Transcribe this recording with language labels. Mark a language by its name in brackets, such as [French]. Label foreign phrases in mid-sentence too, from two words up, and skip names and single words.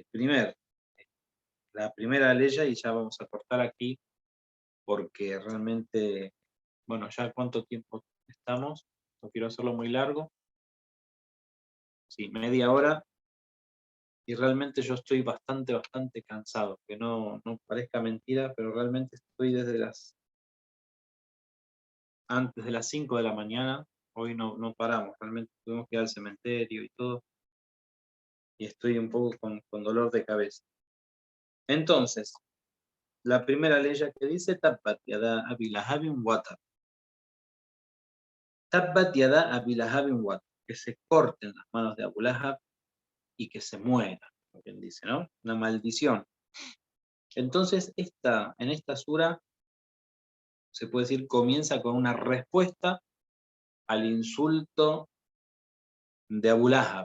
[Spanish] primera ley, y ya vamos a cortar aquí, porque realmente, bueno, ya cuánto tiempo estamos, no quiero hacerlo muy largo, sí, media hora, y realmente yo estoy bastante cansado, que no parezca mentira, pero realmente estoy antes de las 5 de la mañana, hoy no paramos, realmente tuvimos que ir al cementerio y todo, y estoy un poco con dolor de cabeza. Entonces, la primera ley que dice [Arabic] تبت يدا أبي لهب وتب. تبت يدا أبي لهب وتب. [Spanish] Que se corten las manos de Abu Lahab y que se muera, como quien dice, ¿no? Una maldición. Entonces, en esta sura, se puede decir, comienza con una respuesta al insulto de Abu Lahab.